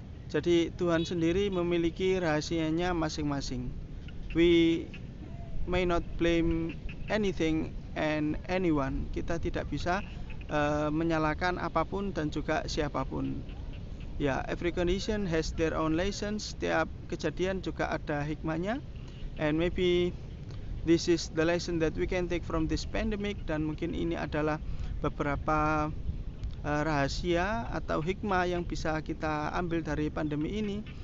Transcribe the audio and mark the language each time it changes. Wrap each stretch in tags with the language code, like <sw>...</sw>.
<id>Jadi Tuhan sendiri memiliki rahasianya masing-masing.</id> <en>We may not blame anything and anyone.</en> <id>Kita tidak bisa menyalahkan apapun dan juga siapapun.</id> <en>Ya, every condition has their own lessons.</en> <id>Setiap kejadian juga ada hikmahnya.</id> <en>And maybe this is the lesson that we can take from this pandemic.</en> <id>Dan mungkin ini adalah beberapa rahasia atau hikmah yang bisa kita ambil dari pandemi ini.</id>